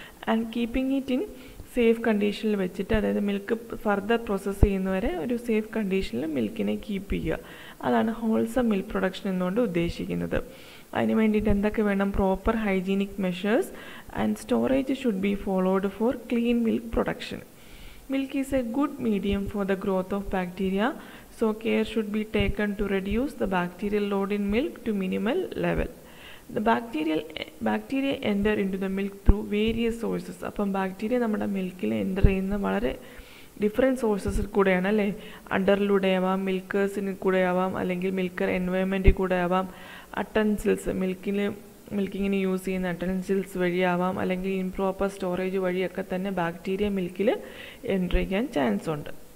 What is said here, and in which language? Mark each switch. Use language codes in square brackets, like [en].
[en] and keeping it in safe [ml] കണ്ടീഷനിൽ വെച്ചിട്ട്, അതായത് മിൽക്ക് ഫർദർ പ്രോസസ്സ് ചെയ്യുന്നവരെ ഒരു സേഫ് കണ്ടീഷനിൽ മിൽക്കിനെ കീപ്പ് ചെയ്യുക. അതാണ് ഹോൾസം മിൽക്ക് പ്രൊഡക്ഷൻ എന്നുകൊണ്ട് ഉദ്ദേശിക്കുന്നത്. അതിന് വേണ്ടിയിട്ട് എന്തൊക്കെ വേണം? [en] Proper hygienic measures and storage should be followed for clean milk production. Milk is a good medium for the growth of bacteria, so care should be taken to reduce the bacterial load in milk to minimal level. The bacteria enter into the milk through various sources. [ml] അപ്പം bacteria നമ്മുടെ മിൽക്കിൽ enter ചെയ്യുന്ന വളരെ different സോഴ്സസിൽ കൂടെയാണ്, അല്ലേ? അണ്ടറിലൂടെ ആവാം, മിൽക്കേഴ്സിന് കൂടെ ആവാം, അല്ലെങ്കിൽ മിൽക്കർ എൻവയോൺമെൻറ്റിൽ കൂടെ ആവാം, അട്ടൻസിൽസ് മിൽക്കിങ്ങിന് യൂസ് ചെയ്യുന്ന അട്ടൻസിൽസ് വഴിയാവാം, അല്ലെങ്കിൽ ഇംപ്രോപ്പർ സ്റ്റോറേജ് വഴിയൊക്കെ തന്നെ ബാക്ടീരിയ മിൽക്കിൽ എൻ്റർ ചെയ്യാൻ ചാൻസ് ഉണ്ട്.